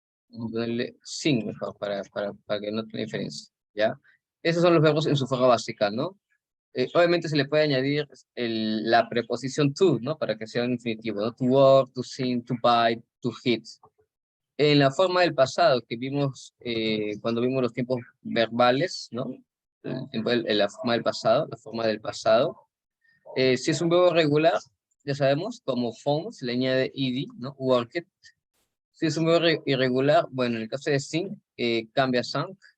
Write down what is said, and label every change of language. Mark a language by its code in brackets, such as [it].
[es] Vamos a ponerle sin mejor para que no tenga diferencia, ¿ya? Esos son los verbos en su forma básica, ¿no? Obviamente se le puede añadir la preposición to, ¿no? Para que sea un infinitivo, ¿no? [en] To work, to sing, to buy, to hit. [es] En la forma del pasado que vimos cuando vimos los tiempos verbales, ¿no? En la forma del pasado, la forma del pasado. Si es un verbo regular, ya sabemos, como phone se le añade ed, ¿no? Worked. Si es un verbo irregular, bueno, en el caso de sing, cambia sang.